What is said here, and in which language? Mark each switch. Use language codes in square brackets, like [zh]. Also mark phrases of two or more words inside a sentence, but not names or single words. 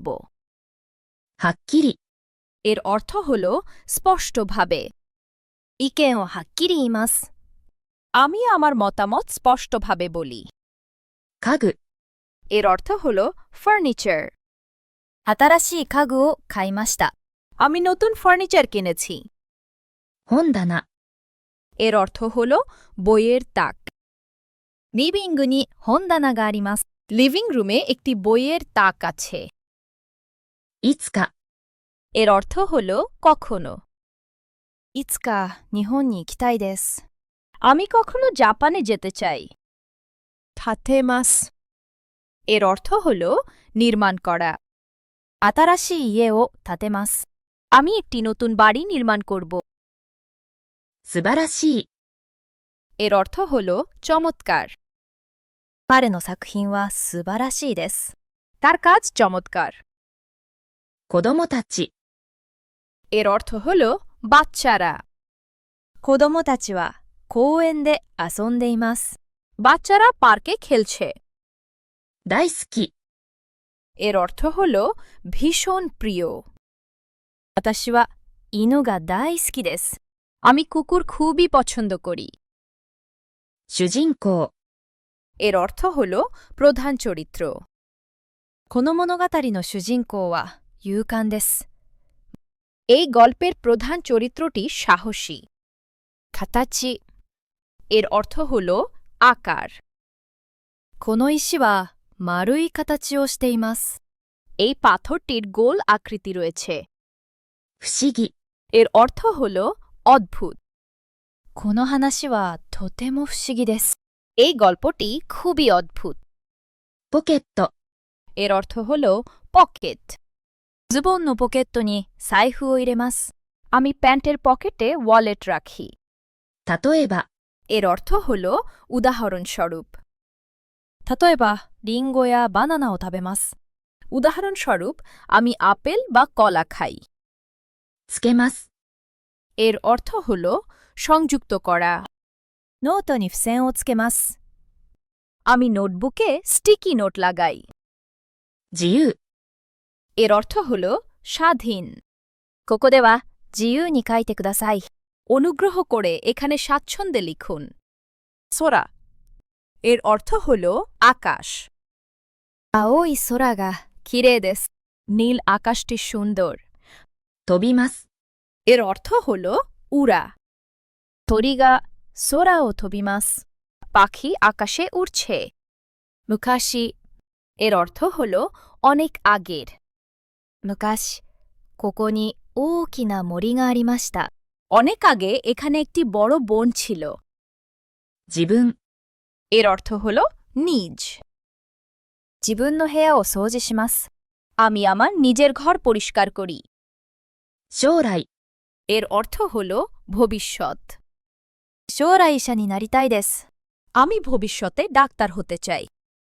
[ja] はっきり。 [bn] এর অর্থ হল স্পষ্টভাবে। [ja] 意見をはっきり言います。 [bn] আমি আমার মতামত স্পষ্টভাবে বলি। [ja] 家具。 [bn] এর অর্থ হল ফার্নিচার। [ja] 新しい家具を買いました。 [bn] আমি নতুন ফার্নিচার কিনেছি। [ja] 本棚。 [bn] এর অর্থ হল বইয়ের তাক। [ja] リビングに本棚があります。 [bn] লিভিং রুমে একটি বইয়ের তাক আছে। [ja] いつか。 [bn] এর অর্থ হল কখনো। [ja] いつか日本に行きたいです。 [bn] আমি কখনো জাপানে যেতে চাই। 建てます。এর অর্থ হল নির্মাণ করা। [ja] 新しい家を建てます。 [bn] আমি একটি নতুন বাড়ি নির্মাণ করব। [ja] 素晴らしい。 [bn] এর অর্থ হল চমৎকার। [ja] 彼の作品は素晴らしいです。 [bn] তার কাজ চমৎকার। [ja] 子供たち。 [bn] এর অর্থ হল বাচ্চারা। [ja] 子供たちは公園で遊んでいます。 [bn] বাচ্চারা পার্কে খেলছে। [ja] 大好き。 [bn] এর অর্থ হল ভীষণ প্রিয়। [ja] 私は犬が大好きです。 [bn] আমি কুকুর খুবই পছন্দ করি। [ja] 主人公、 [bn] এর অর্থ হল প্রধান চরিত্র। [ja] この物語の主人公は勇敢です。 [bn] এই গল্পের প্রধান চরিত্রটি সাহসী। 形 এর অর্থ হল আকার। [ja] この石は丸い形をしています。 [bn] এই পাথরটির গোল আকৃতি রয়েছে। [ja] 不思議、 [bn] এর অর্থ হল অদ্ভুত। [ja] この話はとても不思議です。 [bn] এই গল্পটি খুবই অদ্ভুত। [ja] ポケット、 [bn] এর অর্থ হল পকেট। [ja] ズボンのポケットに財布を入れます。 [bn] আমি প্যান্টের পকেটে ওয়ালেট রাখি। [ja] 例えば、 [bn] এর অর্থ হল উদাহরণস্বরূপ। [ja] 例えば、リンゴやバナナを食べます。 [bn] উদাহরণস্বরূপ, আমি আপেল বা কলা খাই। [ja] つけます。 [bn] এর অর্থ হল সংযুক্ত করা। [ja] ノートに付箋をつけます。 [bn] আমি নোটবুকে স্টিকি নোট লাগাই। [ja] 自由、 [bn] এর অর্থ হল স্বাধীন। [ja] ここでは自由に書いてください。 [bn] অনুগ্রহ করে এখানে স্বাচ্ছন্দ্যে লিখুন। সোরা, এর অর্থ হল আকাশ। [ja] 青い空が綺麗です。 [bn] নীল আকাশটি সুন্দর। [ja] 飛びます。 [bn] এর অর্থ হল উড়া। [ja] 鳥が空を飛びます。 [bn] পাখি আকাশে উড়ছে। 昔 এর অর্থ হল অনেক আগের। [ja] 昔ここに大きな森がありました。 [bn] অনেক আগে এখানে একটি বড় বন ছিল। [ja] 自分、 [bn] এর অর্থ হল নিজ। [ja] 自分の部屋を掃除します。 [bn] আমি আমার নিজের ঘর পরিষ্কার করি। [ja] 将来、 [bn] এর অর্থ হল ভবিষ্যৎ। [ja] 将来医者になりたいです。 [bn] আমি ভবিষ্যতে ডাক্তার হতে চাই।